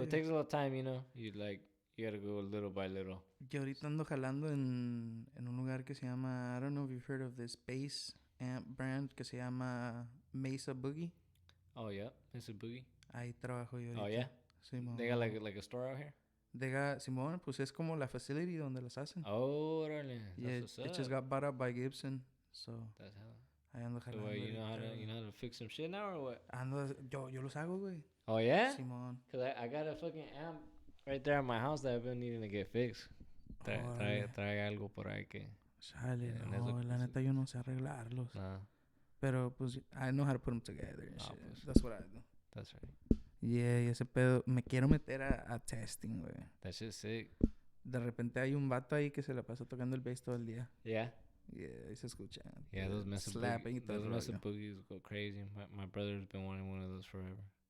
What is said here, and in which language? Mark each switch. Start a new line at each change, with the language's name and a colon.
English: It takes a little time, you know. You gotta go little by little.
Spanish: Yo ahorita ando jalando en un lugar que se llama,
English: I don't know if you've heard of this bass amp brand
Spanish: que se llama Mesa Boogie.
English: Oh yeah, Mesa Boogie.
Spanish: Ahí trabajo yo ahorita.
English: Oh yeah.
Spanish: Simón.
English: They got like a store out here.
Spanish: Simón, pues es como la facility donde las hacen.
English: Oh, really? Yeah, it just got bought up by Gibson, so. That's hell.
Spanish: Ahí ando jalando.
English: So, you know how to fix some shit now or what?
Spanish: Yo los hago, güey.
English: Oh yeah.
Spanish: Simón.
English: Cause I got a fucking amp right there at my house that I've been needing to get fixed.
Spanish: Trae algo por ahí que. Sale, no, la neta yo no sé arreglarlos.
English: Nah.
Spanish: Pero pues
English: I know how to put them together and shit.
Spanish: Pues,
English: that's what I do. That's right.
Spanish: Yeah, y ese pedo, me quiero meter a testing, güey.
English: That shit's sick.
Spanish: De repente hay un vato ahí que se la pasa tocando el bass todo el día.
English: Yeah.
Spanish: Yeah, ahí se escucha.
English: Yeah, those Mesa Slapping boogies go crazy. My brother's been wanting one of those forever.